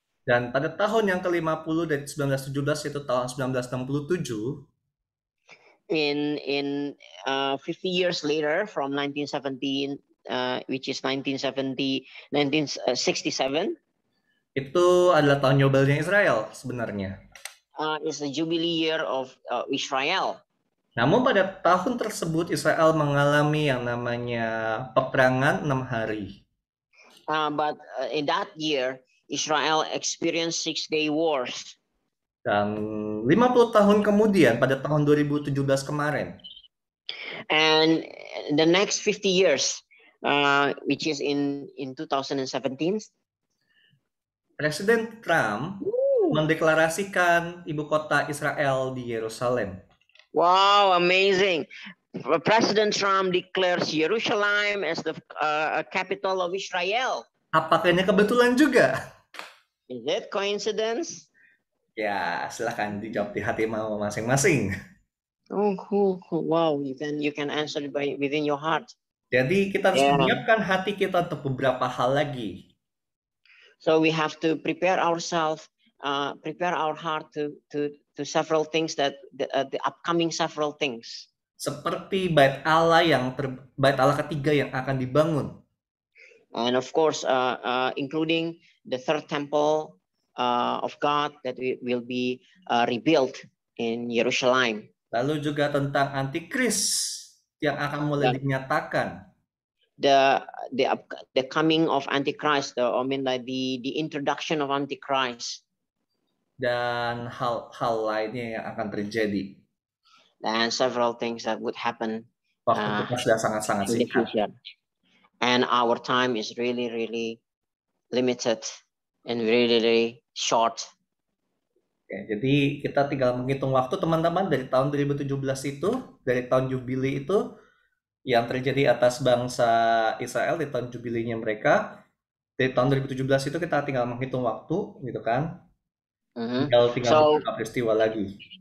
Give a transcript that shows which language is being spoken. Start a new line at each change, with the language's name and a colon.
Indonesian: Dan pada tahun yang ke-50 dari 1917 itu tahun 1967.
English: In 50 years later from 1917, which is 1967,
Indonesian: itu adalah tahun Yobelnya Israel sebenarnya.
English: Is the Jubilee year of Israel.
Indonesian: Namun pada tahun tersebut Israel mengalami yang namanya peperangan 6 hari.
English: But in that year Israel experienced 6-day wars.
Indonesian: Dan 50 tahun kemudian pada tahun 2017 kemarin.
English: And the next 50 years, which is in 2017.
Indonesian: Presiden Trump mendeklarasikan ibu kota Israel di Yerusalem.
English: Wow, amazing. President Trump declares Jerusalem as the capital of Israel.
Indonesian: Apakah ini kebetulan juga?
English: Is it coincidence?
Indonesian: Ya, silahkan dijawab di hati mau masing-masing.
English: Oh, cool. Wow, you can answer it within your heart.
Indonesian: Jadi kita harus menyiapkan hati kita untuk beberapa hal lagi.
English: So we have to prepare ourselves, prepare our heart to several things the upcoming several things.
Indonesian: Seperti bait Allah bait Allah ketiga yang akan dibangun.
English: And of course, including the third temple of God that will be rebuilt in Jerusalem.
Indonesian: Lalu juga tentang antikris yang akan mulai dinyatakan.
English: The coming of Antichrist, the introduction of Antichrist.
Indonesian: dan hal-hal lainnya yang akan terjadi.
English: And several things that would happen
Indonesian: Waktu kita sudah sangat-sangat
English: in the
Indonesian: singkat.
English: future. And our time is really, really limited and really, really short.
Indonesian: Oke, jadi kita tinggal menghitung waktu teman-teman dari tahun 2017 itu, dari tahun Jubili itu, yang terjadi atas bangsa Israel di tahun Jubilinya mereka. Dari tahun 2017 itu kita tinggal menghitung waktu, gitu kan. Tinggal beberapa peristiwa lagi.